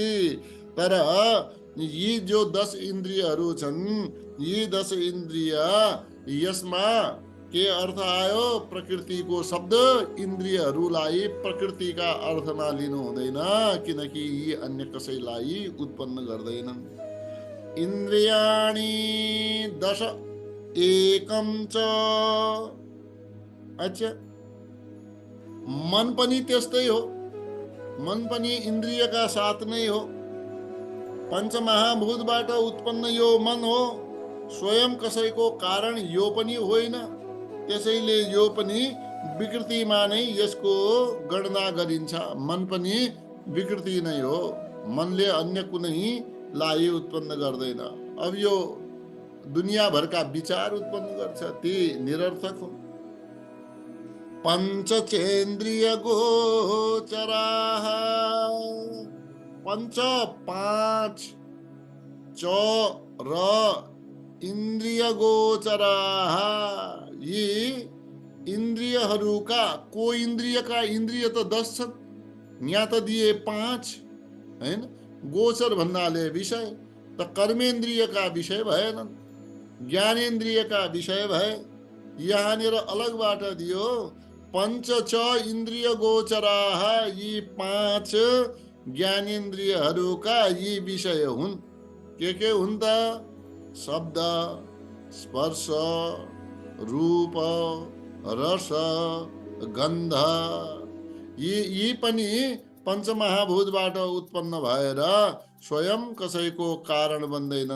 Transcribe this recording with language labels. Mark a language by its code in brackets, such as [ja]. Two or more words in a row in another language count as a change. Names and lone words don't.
[ne] तर यी जो 10 इन्द्रियहरू छन्, यी 10 इन्द्रिय, यसमा के अर्थ आयो? प्रकृतिको शब्द। इन्द्रियहरूलाई प्रकृतिका अर्थमा लिनु हुँदैन, किनकि यी अन्य कसैलाई उत्पन्न गर्दैनन्। [sa] इन्द्रियाणि 10 एकम च। [ne] अच्छा, मन पनि त्यस्तै हो, मन पनि इन्द्रियका साथ नै हो। पञ्चमहाभूतबाट उत्पन्न यो मन हो, स्वयं कसैको कारण यो पनि होइन। त्यसैले यो पनि विकृतिमा नै यसको गणना गरिन्छ। मन पनि विकृति नै हो, मनले अन्य कुनैलाई उत्पन्न गर्दैन। अब यो दुनियाँभरका विचार उत्पन्न गर्छ, ती निरर्थक हो। [sa] पञ्चचेन्द्रिय गोचराः, [ne] 5 च र [sa] इन्द्रिय गोचराः, [ne] यी इन्द्रियहरूका, को इन्द्रियका? इन्द्रिय त 10 छन्, यहाँ त दिए 5, हैन? गोचर भन्नाले विषय, त कर्मेन्द्रियका विषय भएनन्, ज्ञानेन्द्रियका विषय भए। यहाँनिर अलगबाट दियो, [sa] पंच च इन्द्रिय गोचराः, [ne] यी 5 ज्ञानेन्द्रियहरूका यी विषय हुन्। के हुन् त? शब्द, स्पर्श, रूप, रस, गन्ध, यी पनि पञ्चमहाभूतबाट उत्पन्न भएर स्वयं कसैको कारण बन्दैनन्।